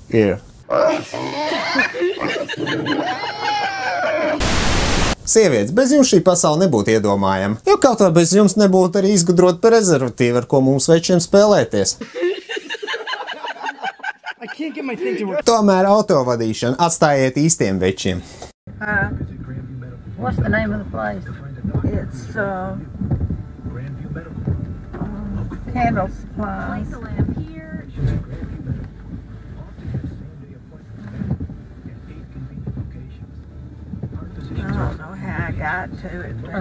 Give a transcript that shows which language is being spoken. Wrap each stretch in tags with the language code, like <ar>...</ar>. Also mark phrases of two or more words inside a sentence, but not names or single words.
<lv>Sievietes, bez jums šī pasaule nebūtu iedomājama, jo kaut vai bez jums nebūtu arī izgudrot prezervatīvu, ar ko mums večiem spēlēties. Tomēr autovadīšanu atstājiet īstiem večiem.</lv> <en>What's the name of the place? It's Candle Supply. I don't know how I got to it.</en>